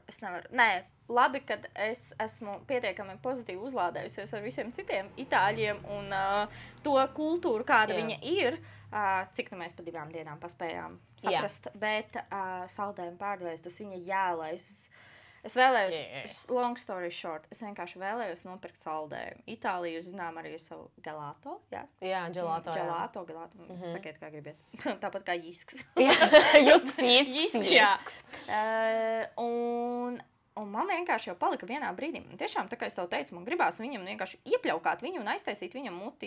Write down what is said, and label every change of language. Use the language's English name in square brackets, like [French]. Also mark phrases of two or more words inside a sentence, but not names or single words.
[Latvian] Nē, labi, kad es esmu pietiekami pozitīvi uzlādējusies ar visiem citiem itāļiem un to kultūru, kāda viņa ir. Cik nu mēs pa 2 dienām paspējām saprast. Bet saldējumu pārdevējs, tas viņa jālais. Es vēlējos, [English] long story short, [Latvian] es vienkārši vēlējos nopirkt saldējumu. Itāliju zinām arī savu gelato. Jā, gelato. Gelato. Sakiet, kā gribiet. Tāpat kā jisks. Jisks, jā. Un man vienkārši jau palika vienā brīdī. Tiešām, tā kā es tev teicu, man gribās viņam vienkārši iepļaukāt viņu un aiztaisīt viņam muti.